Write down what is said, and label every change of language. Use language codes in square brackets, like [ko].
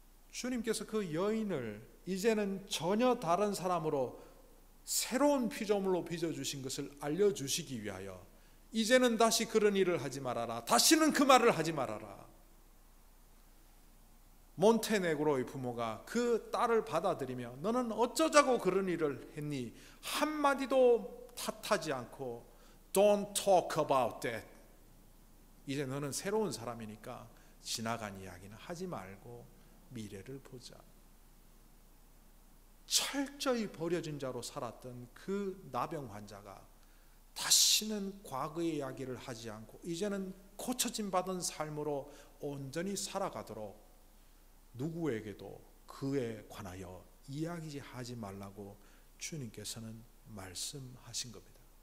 [ko] 주님께서 그 여인을 이제는 전혀 다른 사람으로 새로운 피조물로 빚어주신 것을 알려주시기 위하여 이제는 다시 그런 일을 하지 말아라. 다시는 그 말을 하지 말아라. 몬테네그로의 부모가 그 딸을 받아들이며 너는 어쩌자고 그런 일을 했니? 한마디도 탓하지 않고 [en] Don't talk about that. [ko] 이제 너는 새로운 사람이니까 지나간 이야기는 하지 말고 미래를 보자. 철저히 버려진 자로 살았던 그 나병 환자가 다시는 과거의 이야기를 하지 않고 이제는 고쳐짐 받은 삶으로 온전히 살아가도록 누구에게도 그에 관하여 이야기하지 말라고 주님께서는 말씀하신 겁니다.